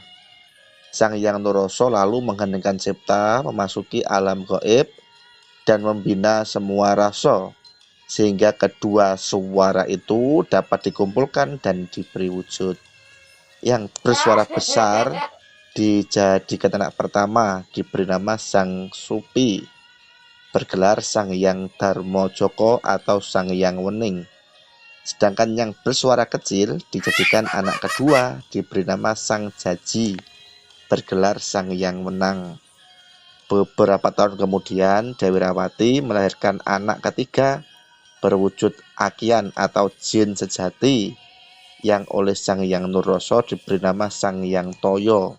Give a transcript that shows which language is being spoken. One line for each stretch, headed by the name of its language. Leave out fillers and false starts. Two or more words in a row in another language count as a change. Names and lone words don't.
Indonesian: Sang Hyang Nuroso lalu mengheningkan cipta, memasuki alam gaib dan membina semua rasa, sehingga kedua suara itu dapat dikumpulkan dan diberi wujud. Yang bersuara besar dijadikan anak pertama, diberi nama Sang Supi, bergelar Sang Hyang Darmajaka atau Sang Hyang Wening. Sedangkan yang bersuara kecil dijadikan anak kedua, diberi nama Sang Jaji, bergelar Sang Hyang Wenang. Beberapa tahun kemudian Dewi Rawati melahirkan anak ketiga berwujud Akian atau jin sejati, yang oleh Sang Hyang Nuroso diberi nama Sang Hyang Toyo.